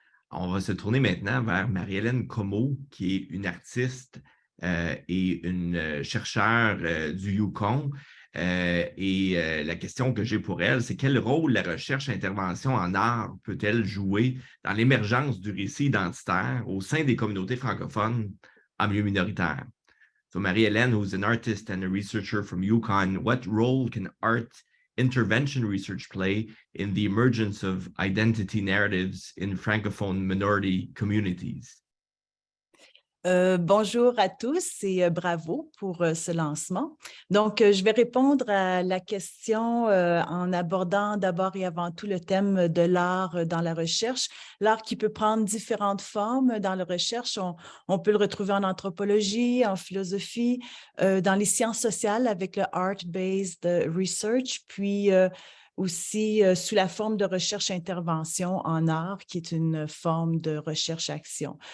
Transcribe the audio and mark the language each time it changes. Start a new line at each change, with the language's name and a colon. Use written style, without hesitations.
French: On va se tourner maintenant vers Marie-Hélène Comeau, qui est une artiste et une chercheure du Yukon. La question que j'ai pour elle, c'est quel rôle la recherche-intervention en art peut-elle jouer dans l'émergence du récit identitaire au sein des communautés francophones en milieu minoritaire?
English: So Marie-Hélène, who's an artist and a researcher from UConn, what role can art intervention research play in the emergence of identity narratives in francophone minority communities?
French: Bonjour à tous et bravo pour ce lancement. Donc, je vais répondre à la question en abordant d'abord et avant tout le thème de l'art dans la recherche. L'art qui peut prendre différentes formes dans la recherche. On peut le retrouver en anthropologie, en philosophie, dans les sciences sociales avec le art-based research, puis aussi sous la forme de recherche-intervention en art, qui est une forme de recherche-action.